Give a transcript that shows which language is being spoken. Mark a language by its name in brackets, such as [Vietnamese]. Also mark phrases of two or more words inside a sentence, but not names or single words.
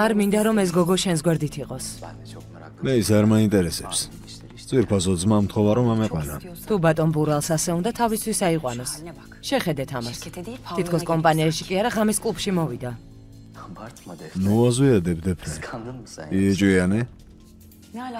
[Georgian] არ მინდა რომ ეს გოგო შენს გვერდით იყოს. [Turkish] Ben de çok meraklı. [Georgian] მე ის არ მაინტერესებს. ძვირფასო ძმა მთხოვა რომ ამეყვანა. თუ ბატონ ბურალს ასე უნდა თავისთვის აიყვანოს. შეხედეთ ამას. [Turkish] şirkete değil [Georgian] თითქოს კომპანიაში კი არა, ღამის კლუბში მოვიდა. [Turkish] Abartma Defne. [Georgian] ნუაზვიადებ დეფნე. [Turkish] Kıskandın mı sen? [Georgian] იეჭვიანე? [Turkish] Ne alakası?